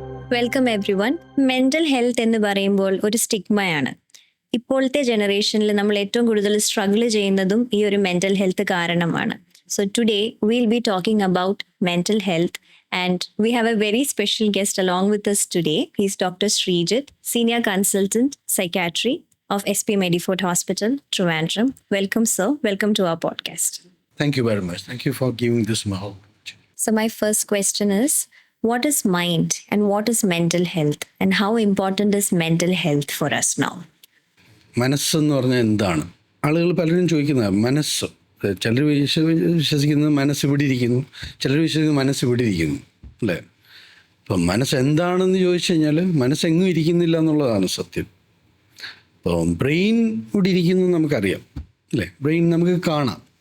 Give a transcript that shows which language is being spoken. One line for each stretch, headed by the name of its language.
English: Welcome everyone.
Malayalam: Mental health എന്ന് പറയുമ്പോൾ ഒരു സ്റ്റിഗ്മയാണ്. ഇപ്പോഴത്തെ ജനറേഷനിൽ നമ്മൾ ഏറ്റവും കൂടുതൽ സ്ട്രഗിൾ ചെയ്യുന്നതും ഈ ഒരു മെൻ്റൽ ഹെൽത്ത് കാരണമാണ്.
English: So today we'll be talking about mental health and we have a very special guest along with us today. He's Dr. Srijit, Senior Consultant Psychiatry of SP Medifort Hospital, Trivandrum. Welcome, sir. Welcome to our podcast. Thank you very much. Thank you for giving this mahal. So my first question is, what is mind and what is mental health and how important is mental health for us now?
Malayalam: മനസ്സെന്ന് പറഞ്ഞാൽ എന്താണ്? ആളുകൾ പലരും ചോദിക്കുന്നത് മനസ്സ്. ചിലർ വിശ്വസിക്കുന്നത് മനസ്സ് ഇവിടെ ഇരിക്കുന്നു, ചിലർ വിശ്വസിക്കുന്നത് മനസ്സ് ഇവിടെ ഇരിക്കുന്നു, അല്ലേ? ഇപ്പം മനസ്സ് എന്താണെന്ന് ചോദിച്ചു കഴിഞ്ഞാൽ മനസ്സെങ്ങും ഇരിക്കുന്നില്ല എന്നുള്ളതാണ് സത്യം. ഇപ്പോൾ ബ്രെയിൻ ഇവിടെ ഇരിക്കുന്നു നമുക്കറിയാം, അല്ലേ? ബ്രെയിൻ നമുക്ക് കാണാം.